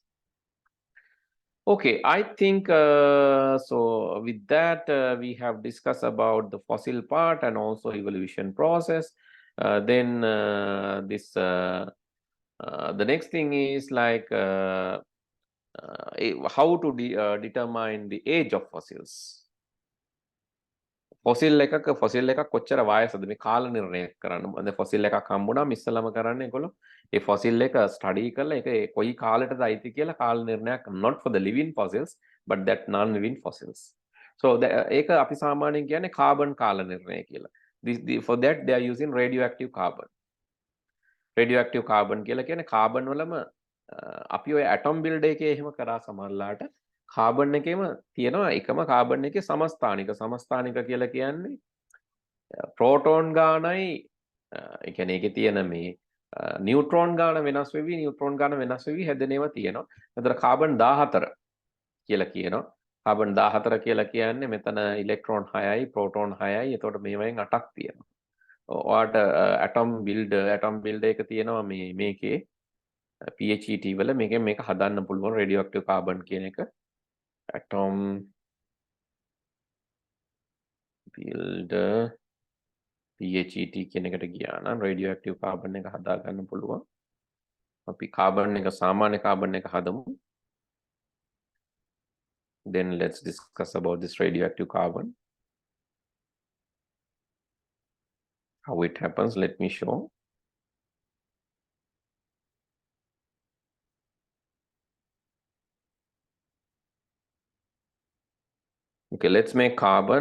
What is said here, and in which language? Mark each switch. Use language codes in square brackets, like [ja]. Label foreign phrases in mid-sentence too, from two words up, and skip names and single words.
[en] Okay, I think so with that we have discussed about the fossil part and also evolution process. Then the next thing is like how to determine the age of fossils. [si] ෆොසිල් එකක් කොච්චර වයසද මේ කාල නිර්ණය කරන්න. දැන් ෆොසිල් එකක් හම්බුණාම ඉස්සලම කරන්නේ ඒගොල්ලෝ ඒ ෆොසිල් එක ස්ටඩි කරලා ඒක කොයි කාලෙටද අයිති කියලා කාල නිර්ණයක් [en] not for the living fossils but that non living fossils. [si] So ඒක අපි සාමාන්‍යයෙන් කියන්නේ කාබන් කාල නිර්ණය කියලා. [en] For that they are using radioactive carbon. Radioactive carbon [si] කියලා කියන්නේ කාබන් වලම අපි ඔය [en] atom build [si] එකේ එහෙම කරා සමහරලාට කාබන් එකේම තියෙනවා එකම කාබන් එකේ සමස්ථානික කියලා කියන්නේ ප්‍රෝටෝන් ගානයි ඒ කියන්නේ ඒකේ තියෙන මේ නියුට්‍රෝන් ගාන වෙනස් වෙවි හැදෙනේවා තියෙනවා. එතන කාබන් 14 කියලා කියනවා. කාබන් 14 කියලා කියන්නේ මෙතන ඉලෙක්ට්‍රෝන 6යි ප්‍රෝටෝන් 6යි. එතකොට මේවෙන් 8ක් තියෙනවා. ඔයාට [en] atom build [si] එක තියෙනවා මේකේ PHET වල මේක හදන්න පුළුවන් [en] radioactive carbon [si] කියන එක. Atom builder PHET කියන එකට ගියා නම් [en] radioactive carbon [si] එක හදා ගන්න පුළුවන්. අපි කාබන් එක සාමාන්‍ය කාබන් එක හදමු. [en] Then let's discuss about this radioactive carbon. How it happens, let me show. Okay, let's make carbon.